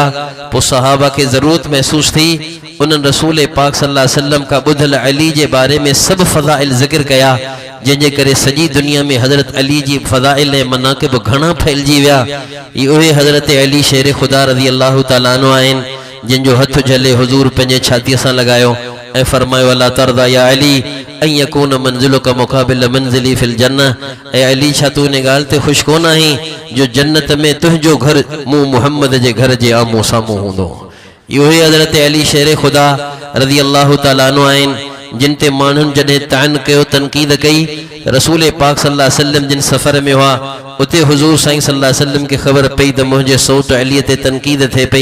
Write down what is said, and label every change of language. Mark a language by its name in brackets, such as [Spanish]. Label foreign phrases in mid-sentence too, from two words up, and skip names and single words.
[Sindhi] पोइ सहाबा के ज़रूरत महसूस थी उन्हनि रसूल पाक [Arabic] صلى الله عليه وسلم [Sindhi] का ॿुधल अली जे बारे में सब फ़ज़ाइल ज़िक्र कया, जंहिंजे करे सॼी दुनिया में हज़रत अली जी फ़ज़ाइल ऐं मनाक़िब घणा फैलिजी विया। ये उहे हज़रत अली शेर खुदा [Arabic] رضي الله تعالى عنه [Sindhi] आहिनि जिन जो हथ झले हुजूर पंहिंजे छातीअ सां लगायो ऐं फरमायो [Arabic] ألا ترضى يا علي أن يكون منزلك مقابل منزلي في الجنة. [Sindhi] ऐं अली छा तू इन ॻाल्हि ते ख़ुशि कोन आहीं जो जन्नत में तुंहिंजो घर मूं मुहम्मद जे घर जे आम्हूं साम्हूं हूंदो। इहो हज़रत अली शेर खुदा [Arabic] رضي الله تعالى عنه [Sindhi] आहिनि जिन ते माण्हुनि जॾहिं तान कयो, तनक़ीद कई, रसूल पाक [Arabic] صلى الله عليه وسلم [Sindhi] जिन सफ़र में हुआ उते हुजूर साईं [Arabic] صلى الله عليه وسلم [Sindhi] के ख़बर पई त मुंहिंजे सौट अलीअ ते तनक़ीद थिए पई।